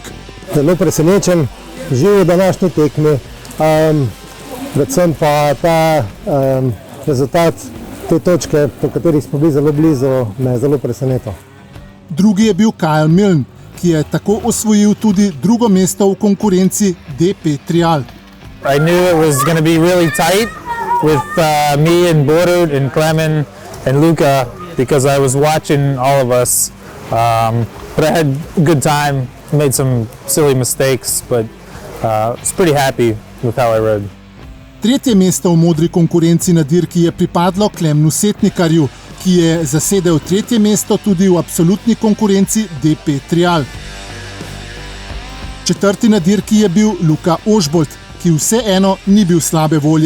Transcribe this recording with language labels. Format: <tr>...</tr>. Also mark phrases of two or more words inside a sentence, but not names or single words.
<sl>Zelo presenečen, živi današnji tekmi, predvsem pa ta rezultat te točke, po katerih smo bili zelo blizu, me je zelo presenetil. Drugi je bil Kyle Milne, ki je tako osvojil tudi drugo mesto v konkurenci DP Trial.</sl> <en>I knew it was going to be really tight with me and Borut and Clemen and Luca because I was watching all of us. But I had a good time, made some silly mistakes, but was pretty happy with how I rode.</en> <sl>Tretje mesto v modri konkurenci na dirki je pripadlo Klemnu Setnikarju, ki je zasedel tretje mesto tudi v absolutni konkurenci DP Trial. Četrti na dirki je bil Luka Ožbolt, ki vseeno ni bil slabe volje.</sl>